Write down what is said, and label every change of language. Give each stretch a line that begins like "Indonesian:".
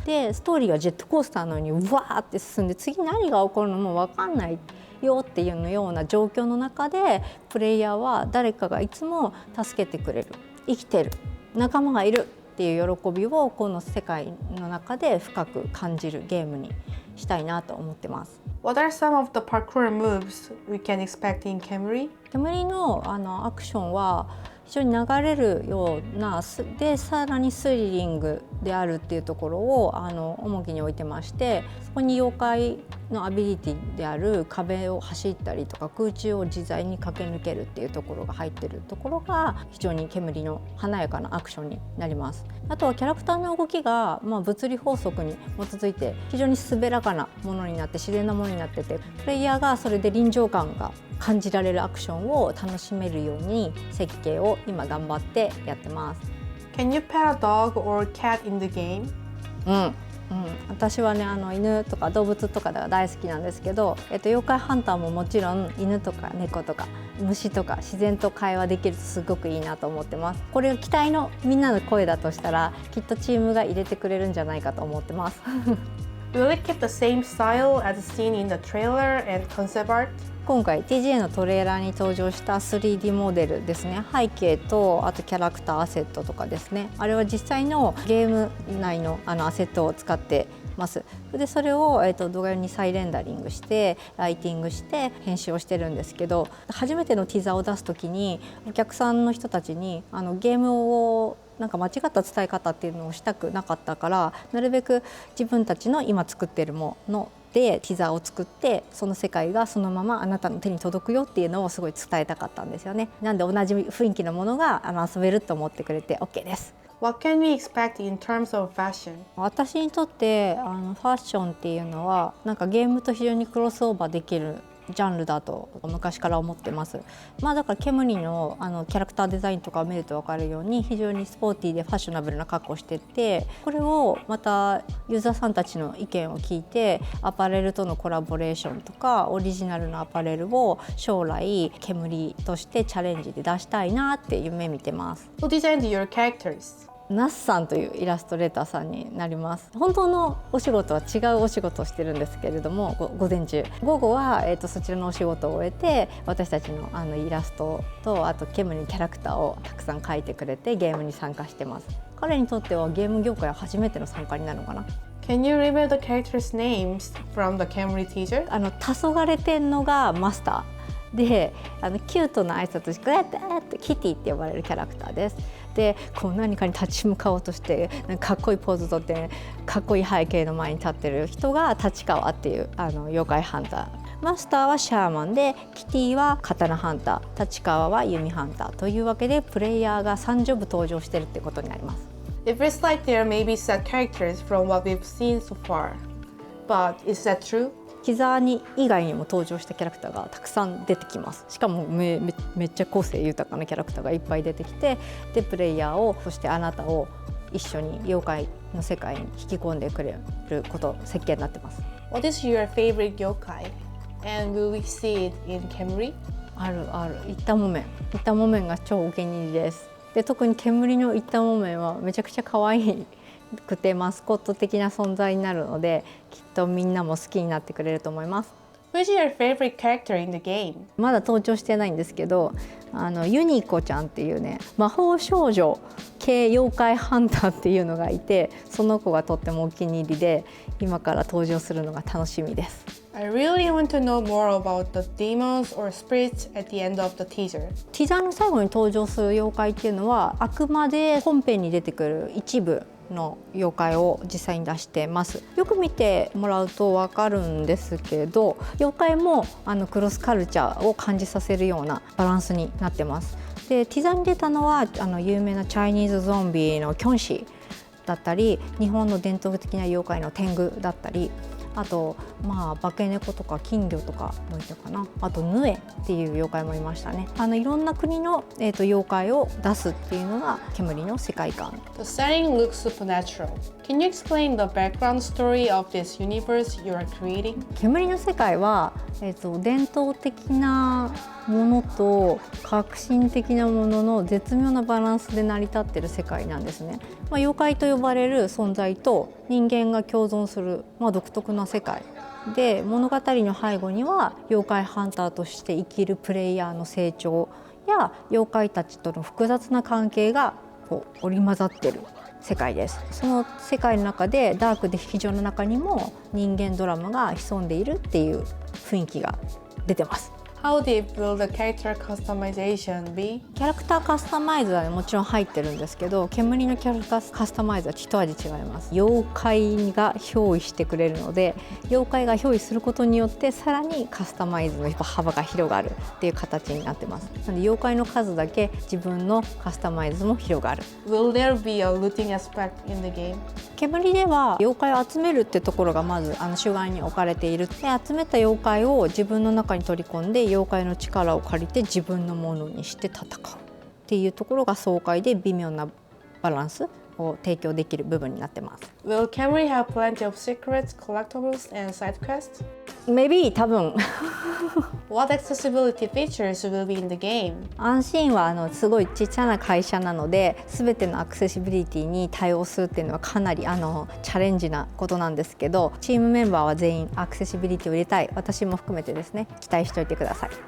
Japanese: でストーリーがジェットコースターのようにうわーって進んで、次何が起こるのも分かんないよっていうのような状況の中で、プレイヤーは誰かがいつも助けてくれる、生きてる、仲間がいるっていう喜びをこの世界の中で深く感じるゲームにしたいなと思ってます。
English: What are some of the parkour moves we can expect in KEMURI?
Japanese: 煙のアクションは非常に流れるようなで、さらにスリリングであるっていうところを重きに置いてまして、そこに妖怪のアビリティである壁を走ったりとか空中を自在に駆け抜けるっていうところが入ってるところが非常に煙の華やかなアクションになります。あとはキャラクターの動きが、物理法則に基づいて非常に滑らかなものになって自然なものになってて、プレイヤーがそれで臨場感が感じられるアクションを楽しめるように設計を今頑張ってやってます。
English: Can you pet a dog or cat in the game?
Japanese: 私はね犬とか動物とかが大好きなんですけど、妖怪ハンターももちろん犬とか猫とか虫とか自然と会話できるとすごくいいなと思ってます。これが期待のみんなの声だとしたら、きっとチームが入れてくれるんじゃないかと思ってます
English: Will it keep the same style as seen in the trailer and concept art?
Japanese: 今回 TGA のトレーラーに登場した 3D モデルですね、背景とあとキャラクターアセットとかですね、あれは実際のゲーム内のアセットを使ってます。でそれを、動画に再レンダリングしてライティングして編集をしてるんですけど、初めてのティザーを出す時にお客さんの人たちにゲームをなんか間違った伝え方っていうのをしたくなかったから、なるべく自分たちの今作っているものでティザーを作って、その世界がそのままあなたの手に届くよっていうのをすごい伝えたかったんですよね。なんで同じ雰囲気のものが遊べると思ってくれて OK です。
English: What can we expect in terms of fashion?
Japanese: 私にとってファッションっていうのはなんかゲームと非常にクロスオーバーできるジャンルだと昔から思ってます。だからケムリのキャラクターデザインとかを見ると分かるように非常にスポーティーでファッショナブルな格好をしてて、これをまたユーザーさんたちの意見を聞いてアパレルとのコラボレーションとかオリジナルのアパレルを将来ケムリとしてチャレンジで出したいなって夢見てます。
English: Who designed your characters?
Japanese: ナスさんというイラストレーターさんになります。本当のお仕事は違うお仕事をしてるんですけれども、午前中午後は、そちらのお仕事を終えて私たちのイラストとあとケムリのキャラクターをたくさん描いてくれてゲームに参加してます。彼にとってはゲーム業界は初めての参加になるのかな。
English: Can you reveal the characters' names from the KEMURI teaser?
Japanese: 黄昏てんのがマスターで、キュートな挨拶してキティって呼ばれるキャラクターです。でこう何かに立ち向かおうとしてかっこいいポーズとってかっこいい背景の前に立ってる人が立川っていう妖怪ハンター。マスターはシャーマンで、キティは刀ハンター、立川は弓ハンターというわけでプレイヤーが3ジョブ登場してるってことになります。
English: It feels like there may be set characters from what we've seen so far, but is that true?
Japanese: キザーニ以外にも登場したキャラクターがたくさん出てきます。しかもめっちゃ個性豊かなキャラクターがいっぱい出てきて、でプレイヤーをそしてあなたを一緒に妖怪の世界に引き込んでくれること設計になってます。
English: What is your favorite yokai? And will we see it in KEMURI?
Japanese: あるイッタモメンが超お気に入りです。で特に煙のイッタモメンはめちゃくちゃ可愛くてマスコット的な存在になるので、きっとみんなも好きになってくれると思います。
English: Who is your favorite character in the game?
Japanese: まだ登場してないんですけど、ユニコちゃんっていうね魔法少女系妖怪ハンターっていうのがいて、その子がとってもお気に入りで今から登場するのが楽しみです。
English: I really want to know more about the demons or spirits at the end of the teaser.
Japanese: ティザーの最後に登場する妖怪っていうのはあくまで本編に出てくる一部の妖怪を実際に出してます。よく見てもらうと分かるんですけど、妖怪もクロスカルチャーを感じさせるようなバランスになってます。でティザーに出たのは有名なチャイニーズゾンビのキョンシーだったり、日本の伝統的な妖怪の天狗だったり、あと化け猫とか金魚とかどういったかな、あとヌエっていう妖怪もいましたね。いろんな国の、妖怪を出すっていうのが煙の世界観。
English: The setting looks supernatural. Can you explain the background story of this universe you are creating?
Japanese: 煙の世界は、伝統的なものと革新的なものの絶妙なバランスで成り立っている世界なんですね。妖怪と呼ばれる存在と人間が共存する、独特な世界で、物語の背後には妖怪ハンターとして生きるプレイヤーの成長や妖怪たちとの複雑な関係が織り交ざっている世界です。その世界の中でダークで非常の中にも人間ドラマが潜んでいるっていう雰囲気が出てます。
English: How deep will the character customization be?
Japanese: キャラクターカスタマイズはもちろん入ってるんですけど、煙のキャラクターカスタマイズは一味違います。妖怪が憑依してくれるので、妖怪が憑依することによってさらにカスタマイズの幅が広がるっていう形になってます。なので妖怪の数だけ自分のカスタマイズも広がる。
English: Will there be a looting aspect in the game?
Japanese: 煙では妖怪を集めるってところがまず主眼に置かれている。で集めた妖怪を自分の中に取り込んで妖怪の力を借りて自分のものにして戦うっていうところが爽快で微妙なバランスを提供できる部分になってます。
English: Will KEMURI have plenty of secrets, collectibles, and side quests? Maybe
Japanese: 多分
English: What accessibility features will be in the game?
Japanese: アンシーンはすごいちっちゃな会社なので、全てのアクセシビリティに対応するっていうのはかなりチャレンジなことなんですけど、チームメンバーは全員アクセシビリティを入れたい、私も含めてですね、期待しておいてください。